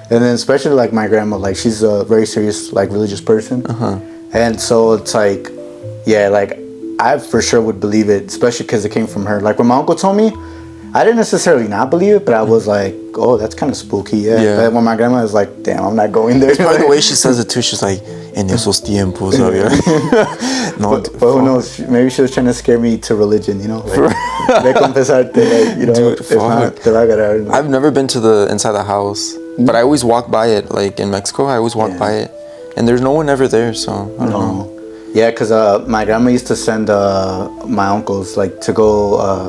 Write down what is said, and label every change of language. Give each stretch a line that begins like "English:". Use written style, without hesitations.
English: And then especially like my grandma, like she's a very serious, like religious person. And so it's like, yeah, like I for sure would believe it, especially because it came from her. Like when my uncle told me, I didn't necessarily not believe it, but I was like, oh, that's kind of spooky, yeah. But when my grandma was like, damn, I'm not going there. It's probably the way she says it too. She's like,
Spanish: en esos tiempos, ¿sabes?
English: No, but who knows? Maybe she was trying to scare me to religion, you know? Like,
Spanish: ve confesarte,
English: like, you know, dude, if not,
Spanish: te va a agarrar.
English: I've never been to the inside the house, but I always walk by it. Like in Mexico, I always walk by it, and there's no one ever there. So I don't know. Yeah, because my grandma used to send my uncles like to go.